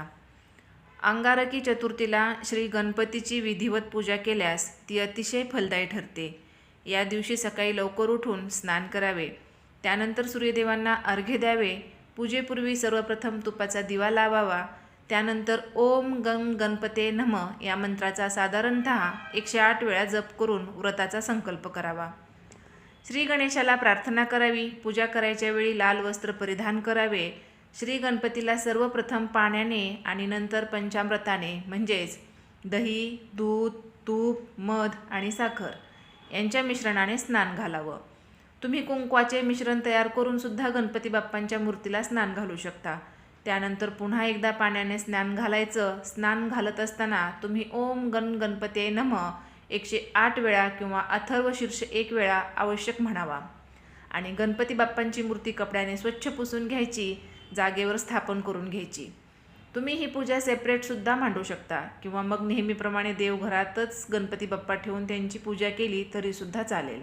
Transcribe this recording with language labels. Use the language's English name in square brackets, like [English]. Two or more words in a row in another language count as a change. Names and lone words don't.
[Marathi] अंगारकी चतुर्थीला श्री गणपतीची विधिवत पूजा केल्यास ती अतिशय फलदायी ठरते. या दिवशी सकाळी लवकर उठून स्नान करावे, त्यानंतर सूर्यदेवांना अर्घ्य द्यावे. पूजेपूर्वी सर्वप्रथम तुपाचा दिवा लावावा. त्यानंतर [Sanskrit] ओम गं गणपते नमः [Marathi] या मंत्राचा साधारणतः 108 वेळा जप करून व्रताचा संकल्प करावा. श्री गणेशाला प्रार्थना करावी. पूजा करायच्या वेळी लाल वस्त्र परिधान करावे. श्री गणपतीला सर्वप्रथम पाण्याने आणि नंतर पंचामृताने म्हणजेच दही, दूध, तूप, मध आणि साखर यांच्या मिश्रणाने स्नान घालावं. तुम्ही कुंकवाचे मिश्रण तयार करून सुद्धा गणपती बाप्पांच्या मूर्तीला स्नान घालू शकता. त्यानंतर पुन्हा एकदा पाण्याने स्नान घालायचं. स्नान घालत असताना तुम्ही [Sanskrit] ओम गणपते नमः [Marathi] 108 वेळा किंवा अथर्व शीर्ष 1 वेळा आवश्यक म्हणावा आणि गणपती बाप्पांची मूर्ती कपड्याने स्वच्छ पुसून घ्यायची, जागेवर स्थापन करून घ्यायची. तुम्ही ही पूजा सेपरेटसुद्धा मांडू शकता किंवा मग नेहमीप्रमाणे देवघरातच गणपती बाप्पा ठेवून त्यांची पूजा केली तरीसुद्धा चालेल.